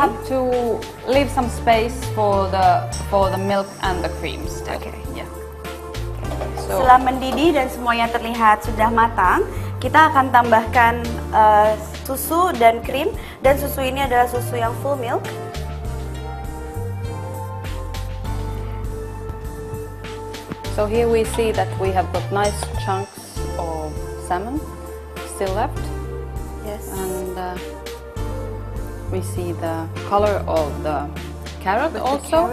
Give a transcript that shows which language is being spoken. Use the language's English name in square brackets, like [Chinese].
[English] have to leave some space for the milk and the cream still. Okay. Yeah. So [Indonesian] Setelah mendidih dan semuanya terlihat sudah matang, kita akan tambahkan susu dan krim. Dan susu ini adalah susu yang full milk. [English] So here we see that we have got nice chunks of salmon still left, Yes. and we see the color of the carrot also.